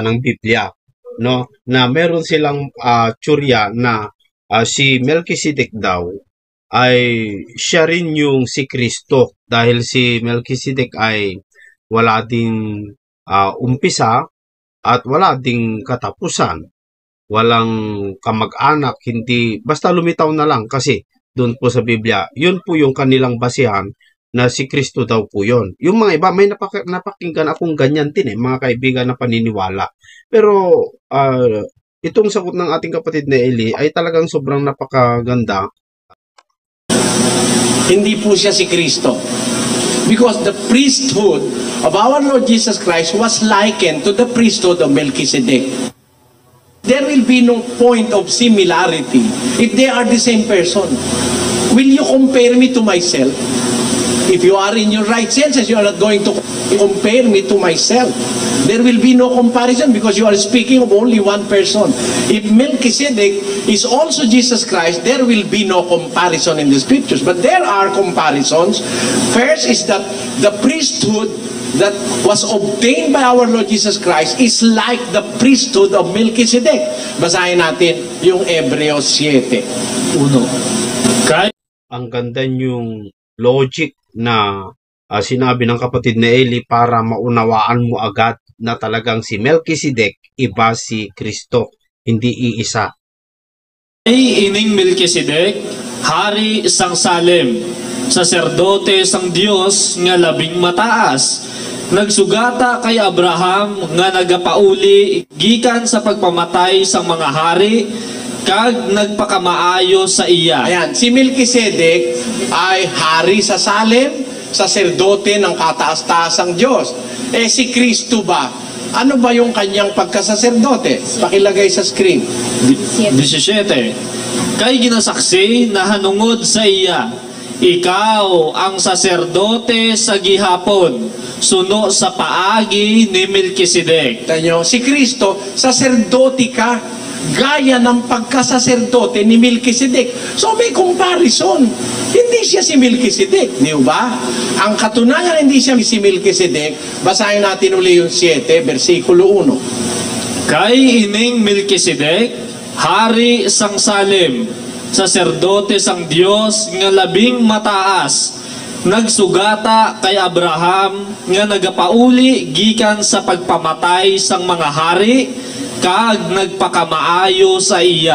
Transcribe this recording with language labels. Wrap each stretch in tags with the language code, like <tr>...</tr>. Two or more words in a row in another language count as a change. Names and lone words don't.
<tl>ng Biblia, no, na meron silang tsurya na si Melchizedek daw ay siya rin yung si Kristo dahil si Melchizedek ay wala ding umpisa at wala ding katapusan, walang kamag-anak, hindi basta lumitaw na lang kasi doon po sa Biblia, yun po yung kanilang basihan na si Kristo daw po yun. Yung mga iba, may napakinggan akong ganyan din mga kaibigan na paniniwala. Pero itong sagot ng ating kapatid na Eli ay talagang sobrang napakaganda. Hindi po siya si Kristo.</tl> <en>Because the priesthood of our Lord Jesus Christ was likened to the priesthood of Melchizedek. There will be no point of similarity if they are the same person. Will you compare me to myself? If you are in your right senses, you are not going to compare me to myself. There will be no comparison because you are speaking of only one person. If Melchizedek is also Jesus Christ, there will be no comparison in the scriptures. But there are comparisons. First is that the priesthood that was obtained by our Lord Jesus Christ is like the priesthood of Melchizedek.</en> <tl>Basahin natin yung Hebreos 7. Ang ganda yung logic na sinabi ng kapatid na Eli para maunawaan mo agad na talagang si Melchizedek iba si Kristo, hindi iisa.</tl> <hil>Ay ining Melchizedek, hari sang Salem, saserdote sang Dios nga labing mataas, nagsugata kay Abraham nga nagapauli gikan sa pagpamatay sang mga hari, kag nagpakamaayo sa iya.</hil> <tl>Ayan, si Melchizedek ay hari sa Salem, saserdote ng kataas-taasang Diyos. Si Kristo ba? Ano ba yung kanyang pagkasaserdote? Pakilagay sa screen. 17.</tl> <hil>Kay ginasaksi na hanungod sa iya, ikaw ang saserdote sa gihapon, suno sa paagi ni Melchizedek.</hil> <tl>Tanyo, si Kristo, saserdote ka, gaya ng pagkasaserdote ni Melchizedek. So may comparison. Hindi siya si Melchizedek, di ba? Ang katunayan hindi siya si Melchizedek, basahin natin uli yung 7, versikulo 1.</tl> <hil>Kay ining Melchizedek, hari sang Salem, saserdote sang Dios nga labing mataas, nagsugata kay Abraham nga nagapauli gikan sa pagpamatay sang mga hari, kag nagpakamaayo sa iya.</hil>